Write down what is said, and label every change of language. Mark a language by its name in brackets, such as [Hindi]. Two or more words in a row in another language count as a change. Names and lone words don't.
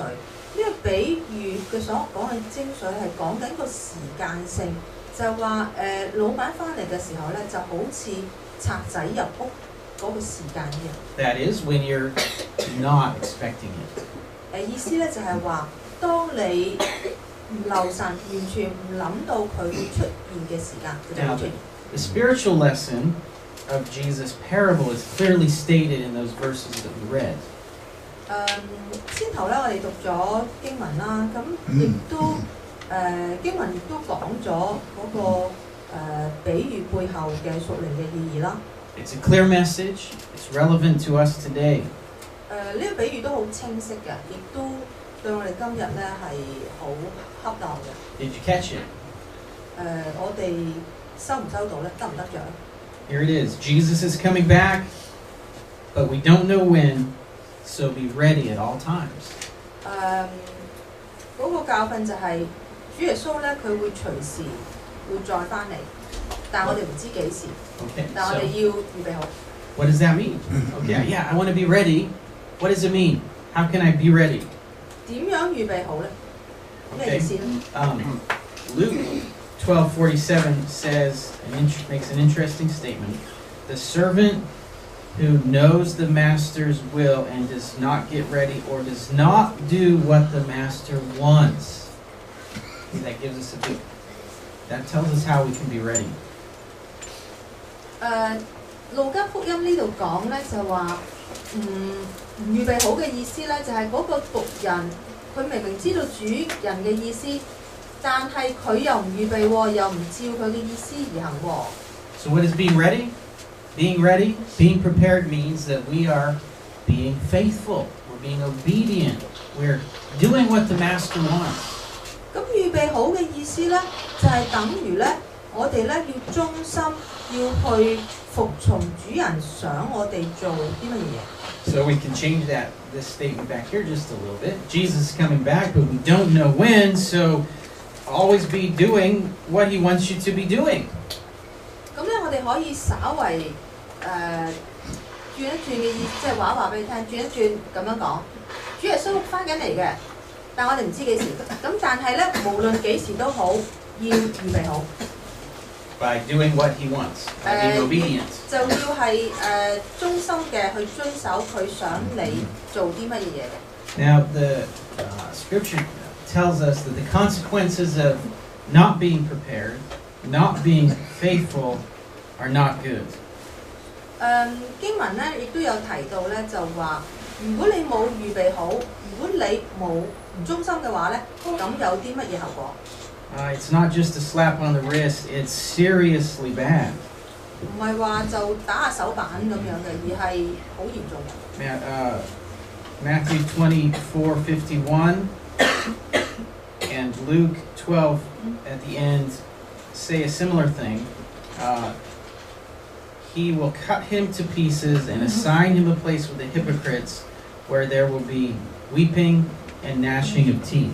[Cantonese] 呢個比喻嘅所講嘅精髓係講緊個時間性，就係話老闆翻嚟嘅時候咧，就好似賊仔入屋嗰個時間一樣。 [English] That is when you're not expecting it. [Cantonese] 意思咧就係話，當你唔留神，完全唔諗到佢會出現嘅時間，佢就會出現。 [English] The spiritual lesson of Jesus' parable is clearly stated in those verses that we read. [Cantonese] 先頭咧，我哋讀咗經文啦，咁亦都經文亦都講咗嗰個比喻背後嘅屬靈嘅意義啦。 [English] It's a clear message. It's relevant to us today. [Cantonese] 呢個比喻都好清晰嘅，亦都對我哋今日咧係好恰當嘅。 [English] Did you catch it? [Cantonese] 我哋收唔收到咧？得唔得着？ [English] Here it is. Jesus is coming back, but we don't know when, so be ready at all times. [Cantonese] 嗰個教訓就係主耶穌咧，佢會隨時會再翻嚟，但我哋唔知幾時。 Okay. 但我哋要預備好。 [English] What does that mean? Okay. Yeah, I want to be ready. What does it mean? How can I be ready? [Cantonese] 點樣預備好咧？咩意思咧？ [English] Luke 12:47 makes an interesting statement. The servant who knows the master's will and does not get ready or does not do what the master wants. That gives us that tells us how we can be ready. [Cantonese] 路加福音呢度講咧就話唔預備好嘅意思咧，就係嗰個僕人佢明明知道主人嘅意思，但係佢又唔預備喎，又唔照佢嘅意思而行喎。 [English] So what is being ready? Being ready, being prepared means that we are being faithful. We're being obedient. We're doing what the master wants. [Cantonese] 咁預備好嘅意思咧，就係等於咧，我哋咧要忠心，要去服從主人想我哋做啲乜嘢。 [English] So we can change this statement back here just a little bit. Jesus is coming back, but we don't know when, so always be doing what he wants you to be doing. [Cantonese] 咁咧，我哋可以稍為轉一轉嘅意思，即係話俾你聽，轉一轉咁樣講。主耶穌翻緊嚟嘅，但我哋唔知幾時。咁但係咧，無論幾時都好，要預備好。 [English] By doing what he wants, by being obedient. [Cantonese] 就要係忠心嘅去遵守佢想你做啲乜嘢嘅。 [English] Now the scripture tells us that the consequences of not being prepared, not being faithful, are not good. [Cantonese] 經文咧亦都有提到咧，就話如果你冇預備好，如果你冇唔忠心嘅話咧，咁有啲乜嘢後果？ [English] It's not just a slap on the wrist, it's seriously bad. [Cantonese] 唔係話就打下手板咁樣嘅，而係好嚴重嘅。 [English] Matthew 24:51 and Luke 12 at the end say a similar thing. He will cut him to pieces and assign him a place with the hypocrites, where there will be weeping and gnashing of teeth.